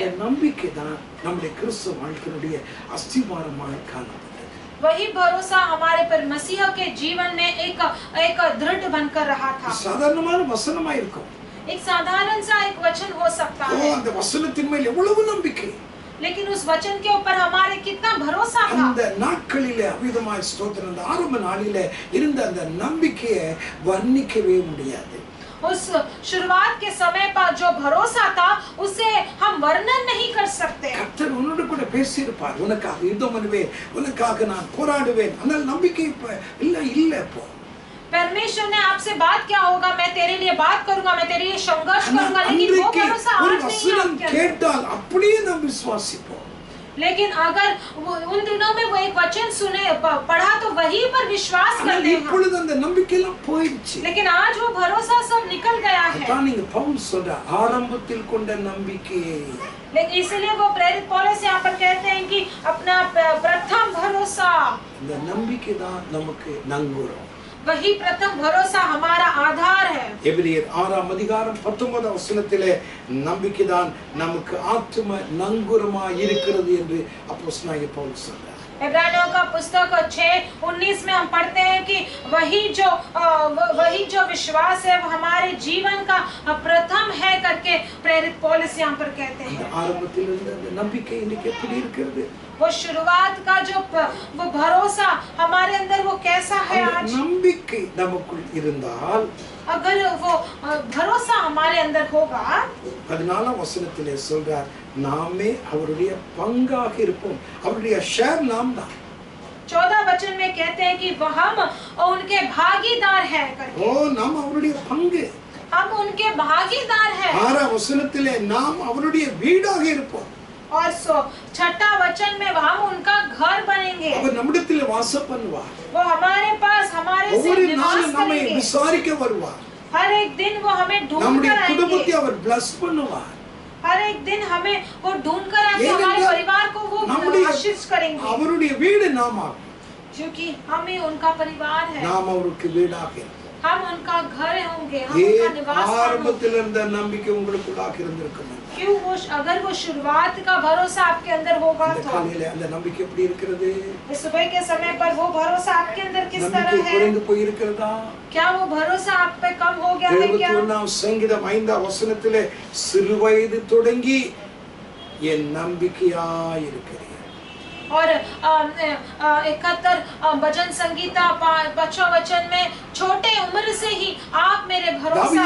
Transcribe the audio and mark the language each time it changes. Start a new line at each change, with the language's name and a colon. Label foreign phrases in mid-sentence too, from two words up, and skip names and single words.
Tamil: அந்த நம்பிக்கை தான் நம்முடைய கிறிஸ்துவ வாழ்க்கையினுடைய அஸ்திவாரமாக காணப்படுகிறது.
Hindi: वही भरोसा हमारे पर मसीह के जीवन में एक दृढ़ बनकर रहा था.
Tamil: சாதாரணமான வசனமா இருக்கும்.
Hindi: एक साधारण सा एक वचन हो सकता है,
Tamil: அந்த வசனத்தின் மேல் எவ்வளவு நம்பிக்கை!
Hindi: लेकिन उस वचन के ऊपर हमारे कितना भरोसा था.
Tamil: அந்த நாட்களிலே அவிதமாய் ஸ்தோத்திரம், அந்த ஆரம்ப நாளிலே இருந்த அந்த நம்பிக்கையை வர்ணிக்கவே முடியாது.
Hindi: उस शुरुआत के समय पर जो भरोसा था उसे हम वर्णन नहीं कर सकते.
Tamil: கர்த்தர் உன்னோடு கூட பேசியிருப்பார். உனக்காக யுத்தம் பண்ணுவேன், உனக்காக நான் போராடுவேன். ஆனால் நம்பிக்கை இல்ல இப்போ.
Hindi: परमेश्वर ने आपसे बात क्या होगा, मैं तेरे लिए बात करूंगा, मैं तेरे लिए संघर्ष करूंगा, लेकिन वो भरोसा
Tamil: ஒரு
Hindi: आज नहीं है
Tamil: வசனம்
Hindi: आपके अंदर.
Tamil: கேட்டால் அப்படியே நாம் விசுவாசிப்போம்.
Hindi: लेकिन अगर उन दिनों में वो एक वचन सुने पढ़ा तो वही पर विश्वास करते हैं.
Tamil: இப்பொழுது அந்த நம்பிக்கை எல்லாம் போயிடுச்சு.
Hindi: लेकिन आज वो भरोसा सब निकल गया है.
Tamil: அதான் நீங்க பவுல் சொல்ற ஆரம்பத்தில் கொண்ட நம்பிக்கையை.
Hindi: लेकिन इसलिए वो प्रेरित पौलुस यहाँ पर कहते हैं कि अपना प्रथम भरोसा,
Tamil: இந்த நம்பிக்கை தான் நமக்கு நங்கூரம்.
Hindi: वही प्रथम भरोसा हमारा आधार है.
Tamil: எபிரேயர் 6ஆம் அதிகாரம் 19ஆம் வசனத்திலே நம்பிக்கைதான் நமக்கு ஆத்தும நங்கூரமாய் இருக்கிறது என்று அப்போஸ்தலனாகிய பவுல் சொல்றார்.
Hindi: इब्रानियों का पुस्तक 6:19 में हम पढ़ते हैं कि वही जो विश्वास है वो हमारे जीवन का प्रथम है करके प्रेरित पौलुस यहाँ पर कहते हैं।
Tamil: ஆரம்பத்தில் இருந்த அந்த நம்பிக்கை இன்னைக்கு எப்படி இருக்கிறது?
Hindi: वो शुरुआत का जो वो भरोसा हमारे अंदर वो कैसा है
Tamil: அந்த
Hindi: आज?
Tamil: நம்பிக்கை நமக்குள் இருந்தால்
Hindi: अगर वो भरोसा हमारे अंदर होगा,
Tamil: 14ஆம் வசனத்திலே சொல்றார், நாமே அவருடைய பங்காக இருப்போம். அவருடைய ஷேர் நாம் தான்.
Hindi: 14 वचन में कहते हैं कि वह हम उनके भागीदार हैं करके।
Tamil: ஓ, நாம் அவருடைய பங்கு.
Hindi: हम उनके भागीदार हैं।
Tamil: 6ஆம் வசனத்திலே நாம் அவருடைய வீடாக இருப்போம்.
Hindi: और 6ठा वचन में हम उनका घर बनेंगे।
Tamil: அவர் நம்மிடத்தில் வாசம் பண்ணுவார்.
Hindi: वो हमारे पास हमारे से
Tamil: ஒவ்வொரு
Hindi: निवास
Tamil: நாளும் நம்மை
Hindi: करेंगे।
Tamil: விசாரிக்க வருவார்.
Hindi: हर एक दिन वो हमें ढूंढ
Tamil: நம்முடைய
Hindi: कर
Tamil: குடும்பத்தை
Hindi: आएंगे।
Tamil: அவர் bless பண்ணுவார்.
Hindi: हर एक दिन हमें वो ढूंढ कर आके हमारे परिवार को वो आशीष करेंगे।
Tamil: அவருடைய வீடு நாம,
Hindi: क्योंकि हम ही उनका परिवार है।
Tamil: நாம் அவருக்கு வீடாக இருப்போம்.
Hindi: हम उनका घर होंगे, हम उनका निवास स्थान होंगे।
Tamil: ஆரம்பத்தில் இருந்த நம்பிக்கை உங்களுக்குள்ளாக இருந்திருக்கும்.
Hindi: क्यों अगर वो शुरुआत का भरोसा आपके अंदर होगा
Tamil: இந்த
Hindi: तो
Tamil: காலையில அந்த நம்பிக்கை எப்படி இருக்கிறது?
Hindi: इस सुबह के समय पर वो भरोसा आपके अंदर किस
Tamil: நம்பிக்கை
Hindi: तरह है?
Tamil: குறைந்து போய் இருக்கிறதா?
Hindi: क्या वो भरोसा आप पे कम हो गया है क्या?
Tamil: 71ஆம் சங்கீதம் 5ஆம் வசனத்திலே சிறு வயது தொடங்கி என் நம்பிக்கையாய் இருக்கிறேன்.
Hindi: और 71 भजन संगीता 5वां वचन में छोटे उम्र से ही आप मेरे भरोसा
Tamil: தாவீது